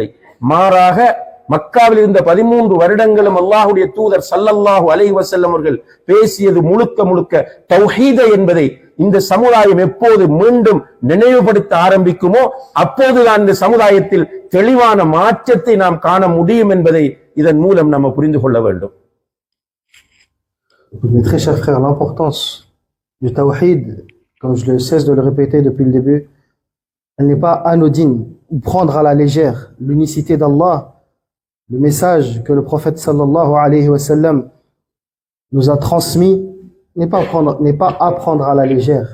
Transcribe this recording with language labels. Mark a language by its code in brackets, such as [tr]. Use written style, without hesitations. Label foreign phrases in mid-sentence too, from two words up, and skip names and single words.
[ta] மாறாக மக்காவில் இருந்த 13 வருடங்களும் அல்லாஹுடைய தூதர் [ar] صلى الله عليه وسلم [ta] அவர்கள் பேசியது முழுக்க முழுக்க தௌஹீத் என்பதை இந்த சமுதாயம் எப்போது மீண்டும் நினைவுபடுத்த ஆரம்பிக்குமோ அப்போதுதான் இந்த சமுதாயத்தில் தெளிவான மாற்றத்தை நாம் காண முடியும் என்பதை இதன் மூலம் நாம் புரிந்து கொள்ள வேண்டும். [fr] Mes très chers frères, l'importance du tawhid, comme je ne cesse de le répéter depuis le début, elle n'est pas anodine ou prendre à la légère l'unicité d'Allah. Le message que le prophète [ar] صلى الله عليه وسلم [fr] nous a transmis n'est pas à prendre à la légère.